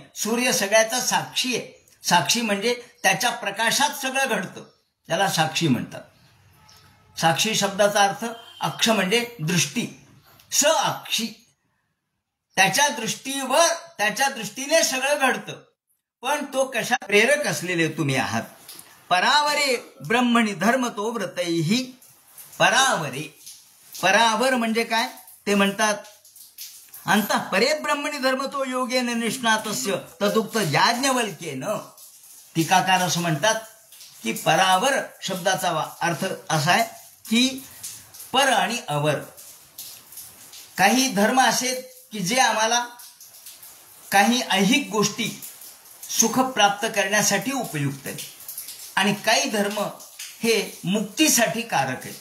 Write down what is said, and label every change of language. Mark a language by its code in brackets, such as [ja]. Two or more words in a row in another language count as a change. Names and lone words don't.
[mr] सूर्य सगळ्याचा साक्षी आहे. साक्षी म्हणजे त्याच्या प्रकाशात सगळं घडतं, त्याला साक्षी म्हणतात. साक्षी शब्दाचा अर्थ अक्ष म्हणजे दृष्टी, स अक्षी, त्याच्या दृष्टीवर, त्याच्या दृष्टीने सगळं घडतं. पण तो कशा प्रेरक असलेले तुम्ही आहात. [sa] परावरे ब्रह्मणी धर्म तो व्रतैही. [mr] परावरे, परावर म्हणजे काय? ते म्हणतात [sa] अंतः परे ब्रह्मणी धर्म तो योगेन निष्णातस्य तदुक्त याज्ञवल्क्येन. [mr] टीकाकार असं म्हणतात की परावर शब्दाचा अर्थ असा आहे की पर आणि अवर. काही धर्म असे की जे आम्हाला काही ऐहिक गोष्टी सुख प्राप्त करण्यासाठी उपयुक्त आहेत, आणि काही धर्म हे मुक्तीसाठी कारक आहेत.